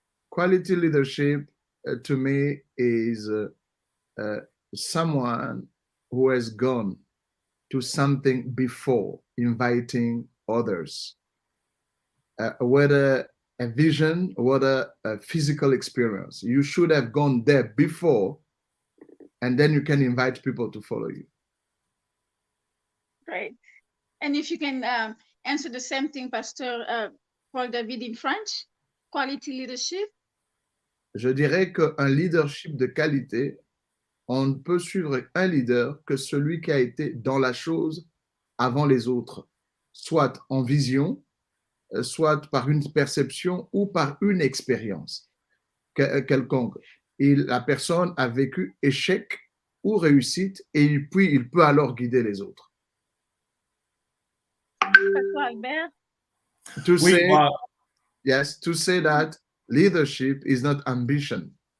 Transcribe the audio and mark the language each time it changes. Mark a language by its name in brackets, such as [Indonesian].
[English] Quality leadership, to me, is someone who has gone to something before inviting others, whether a vision, whether a physical experience. You should have gone there before, and then you can invite people to follow you. Great. And if you can answer the same thing, Pastor Paul David, in French, quality leadership. [French] Je dirais qu'un leadership de qualité, on ne peut suivre un leader que celui qui a été dans la chose avant les autres, soit en vision, soit par une perception ou par une expérience quelconque. Et la personne a vécu échec ou réussite et puis il peut alors guider les autres. [English] Pastor Albert. To [French] Oui, [English] say, [French] moi, [English] yes, to say that leadership is not ambition.